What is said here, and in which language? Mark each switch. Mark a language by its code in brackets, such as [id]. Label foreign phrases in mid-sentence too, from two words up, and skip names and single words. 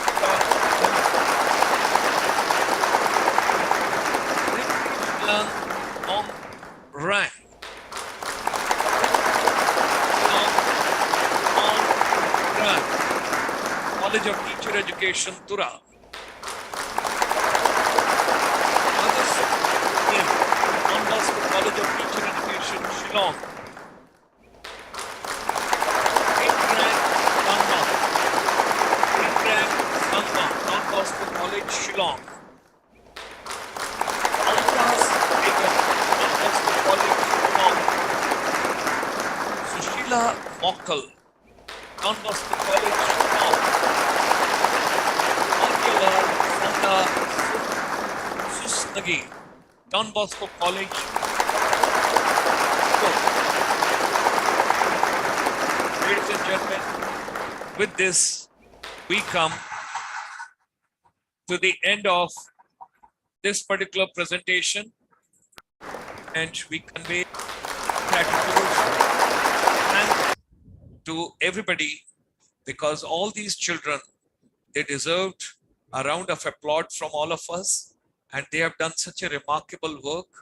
[en] On rank. College of Teacher Education, Tura. Don Bosco College of Teacher Education, Shillong. Don Bosco College, Shillong. Altas Begum, Don Bosco College, Shillong. Sushila Mokkal, Don Bosco College, Shillong. Angela Sanda Susnagi, Don Bosco College. Ladies and gentlemen, with this, we come to the end of this particular presentation, and we convey gratitude to everybody, because all these children, they deserved a round of applause from all of us, and they have done such a remarkable work.